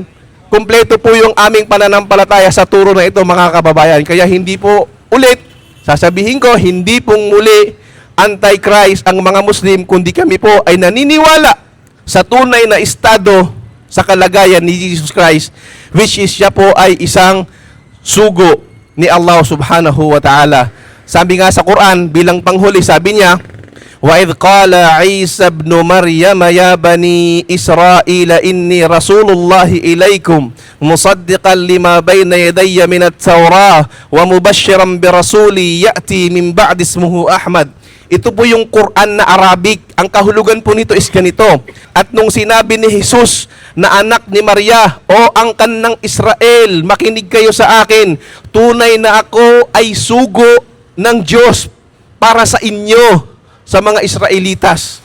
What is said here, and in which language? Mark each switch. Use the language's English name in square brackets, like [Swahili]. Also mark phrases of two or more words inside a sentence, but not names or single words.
[Filipino] Kumpleto po yung aming pananampalataya sa turo na ito, mga kababayan. Kaya hindi po ulit, sasabihin ko, hindi pong muli anti-Christ ang mga Muslim, kundi kami po ay naniniwala sa tunay na estado sa kalagayan ni Jesus Christ, [English] which is [Filipino] siya po ay isang sugo ni [Arabic] الله سبحانه وتعالى. [Filipino] Sabi nga sa Quran, bilang panghuli, sabi niya, [Arabic] وَإِذْ قَالَ عِيسَى ابْنُ مَرْيَمَ يَا بَنِي إِسْرَائِيلَ إِنِّي رَسُولُ اللَّهِ إِلَيْكُمْ مُصَدِّقًا لِمَا بَيْنَ يَدَيَّ مِنَ التَّوْرَاةِ وَمُبَشِّرًا بِرَسُولٍ يَأْتِي مِنْ بَعْدِ اسْمُهُ أَحْمَدَ. [Filipino] Ito po yung Quran na Arabic. Ang kahulugan po nito is ganito. At nung sinabi ni Jesus na anak ni Maria, o angkan ng Israel, makinig kayo sa akin. Tunay na ako ay sugo ng Diyos para sa inyo, sa mga Israelitas.